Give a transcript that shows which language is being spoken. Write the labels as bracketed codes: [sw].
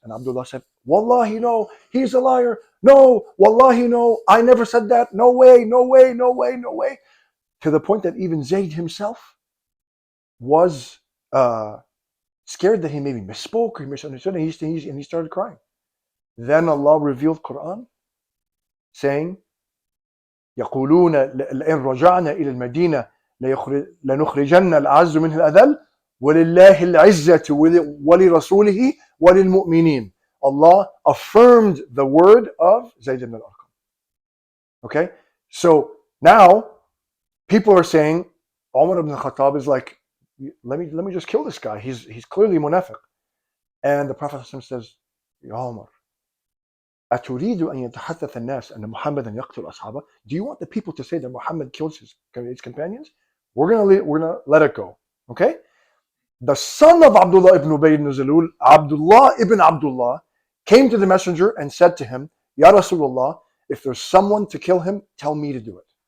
[en] And Abdullah said, Wallahi, no, he's a liar. No, Wallahi, no, I never said that. No way, no way, no way, no way. To the point that even Zayd himself was scared that he maybe misspoke or he misunderstood, and he started crying. Then Allah revealed Quran saying, [ar] يقولون لئن رجعنا إلى المدينة لنخرجن الأعز منه الأذل ولله العزة ولرسوله وللمؤمنين. [en] Allah affirmed the word of Zayd ibn al-Arqam. Okay, so now people are saying Umar ibn al-Khattab is like, let me just kill this guy. He's clearly munafiq. And the Prophet says, [ar] Ya Umar, أتريد أن يتحدث الناس أن محمدا يقتل أصحابه? [en] Do you want the people to say that Muhammad kills his companions? We're gonna let it go. Okay? The son of Abdullah ibn Ubay ibn Salul, Abdullah ibn Abdullah, came to the messenger and said to him, Ya Rasulullah, if there's someone to kill him, tell me to do it.